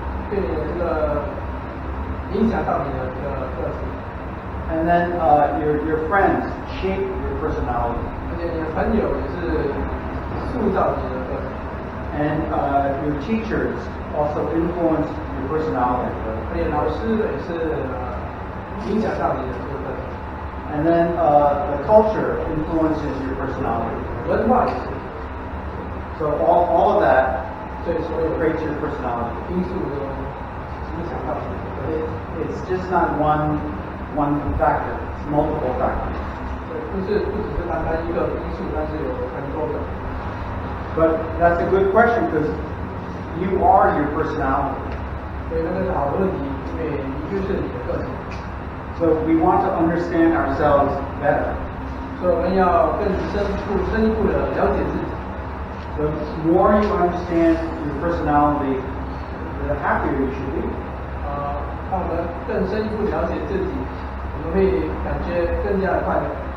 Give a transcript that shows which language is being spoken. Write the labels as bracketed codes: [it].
[zh] 对你的这个影响到你的这个个性。 [en] And then your friends shape your personality. [zh] 而且你的朋友也是塑造你的个性。 [en] And your teachers also influence your personality. [zh] 而且老师也是影响到你的这个个性。 [en] And then the culture influences your personality. [zh] 文化也是。 [en] So all of that [zh] 所以所有 [en] creates your personality. [zh] 因素都影响到你的个性。 [en] It's just not one factor. It's multiple factors. [zh] 不只是单单一个因素，但是有很多个。 [en] But that's a good question because you are your personality. [zh] 所以那个是好的问题，因为你就是你的个性。 [en] So we want to understand ourselves better. [zh] 所以我们要更深一步的了解自己。 [en] The more you understand your personality, the happier you should be. [zh] 当我们更深一步了解自己，我们会感觉更加的快乐。